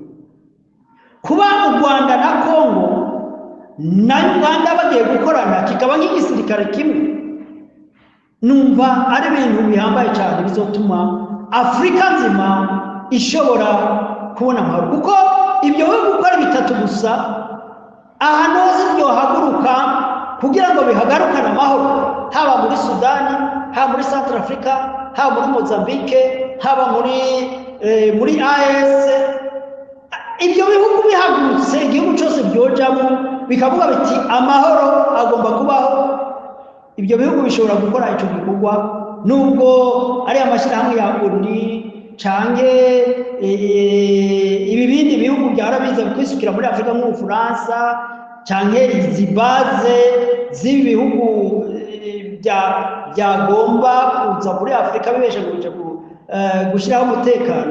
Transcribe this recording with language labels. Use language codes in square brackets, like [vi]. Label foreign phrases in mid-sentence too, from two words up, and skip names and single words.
[rn] Kuba u Rwanda na Kongo na Uganda bagiye gukorana kikaba nk'igisirikare kimwe, numva ari ibintu bihambaye cyane bizotuma Afurika nzima ishobora kubona amahoro, kuko ibyo bihugu gukora bitatu gusa ahantu hose byohaguruka kugira ngo bihagarukane amahoro, haba muri Sudani, haba muri [en] Central Africa, [rn] haba muri Mozambique, haba muri AES. Ibyo bihugu bihagurutse, igihugu cyose byojamo bikavuga biti amahoro agomba kubaho, ibyo bihugu bishobora gukora icyo gikorwa, nubwo ari amashyirahamwe ya ONU canke ibi bindi bihugu byarabiza kwisukira muri Afurika nk'Ubufaransa canke izi baze z'ibi bihugu byagomba kuza muri Afurika bibesha gushyiraho umutekano.